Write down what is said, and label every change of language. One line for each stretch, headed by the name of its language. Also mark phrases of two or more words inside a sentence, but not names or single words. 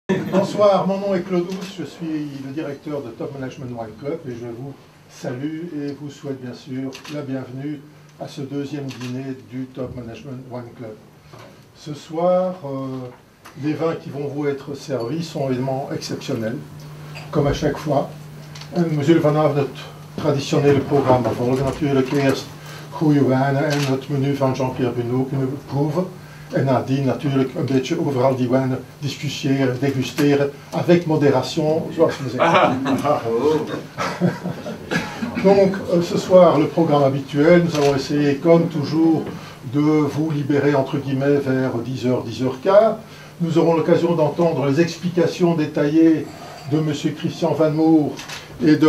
French: Bonsoir, mon nom est Claude Housse, je suis le directeur de Top Management Wine Club et je vous salue et vous souhaite bien sûr la bienvenue à ce deuxième dîner du Top Management Wine Club. Ce soir, les vins qui vont vous être servis sont évidemment exceptionnels, comme à chaque fois.
Dutch: En we zullen vanavond het traditionele programma volgen. Natuurlijk eerst goede wijnen en het menu van Jean-Pierre Benoît kunnen proeven. En nadien natuurlijk een beetje over al die wijnen discussiëren, degusteren,
French: avec modération,
Dutch: zoals we zeggen.
French: Donc, ce soir, le programme habituel, nous allons essayer, comme toujours, de vous libérer, entre guillemets, vers 10h, 10h15. Nous aurons l'occasion d'entendre les explications détaillées de M. Christian Van Moer et de M.